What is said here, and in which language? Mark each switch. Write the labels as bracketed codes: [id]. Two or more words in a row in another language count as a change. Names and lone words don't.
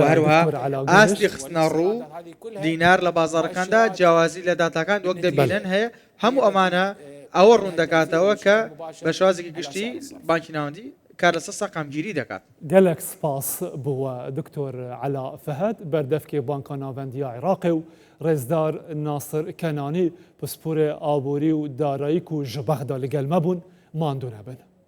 [ckb] هەروەها ئاستی خستنە ڕوو دینار لە بازارەکاندا جیاوازی لە داتاکان وەک دەبینن هەیە هەموو ئەمانە ئەوە ڕوون دەکاتەوە کە بە شوازێکی گشتی بانکی ناوەندی کار لەسەر سەقامگیری دەکات. [ku] گەلێک سپاس بووە دکتۆر عەلا فەهەد بەردەفکێ بانکا ناوەندیە عێراقێ و ڕێزدار ناسر کەنانی پسپورێ ئابووری و دارایی و ji bexda li gel me bûn ماندوو nebin.